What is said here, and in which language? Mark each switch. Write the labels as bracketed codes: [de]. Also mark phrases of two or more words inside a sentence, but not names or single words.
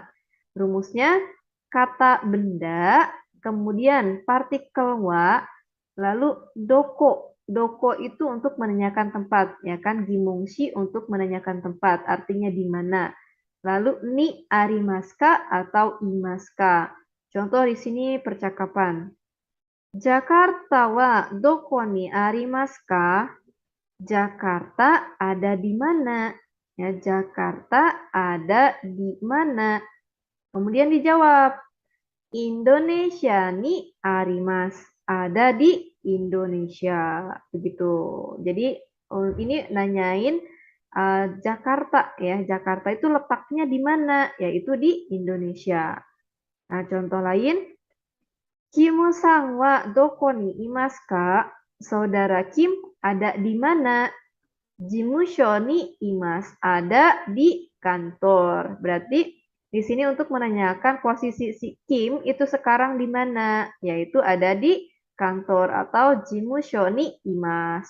[id] Rumusnya kata benda, kemudian partikel wa, lalu doko. Doko itu untuk menanyakan tempat, ya kan? Gimongshi untuk menanyakan tempat, artinya di mana. Lalu [ja] にありますか [id] atau imaska. Contoh di sini percakapan. [ja] ジャカルタはどこにありますか? [id] Jakarta ada di mana? Ya, Jakarta ada di mana? Kemudian dijawab, [ja] インドネシアにあります. [id] Ada di Indonesia. Begitu. Jadi ini nanyain Jakarta ya. Jakarta itu letaknya di mana? Yaitu di Indonesia. Nah, contoh lain, [ja] キムさんはどこにいますか? [id] Saudara Kim ada di mana? [ja] 事務所にいます. [id] Ada di kantor. Berarti di sini untuk menanyakan posisi si Kim itu sekarang di mana? Yaitu ada di kantor atau [ja] 事務所にいます.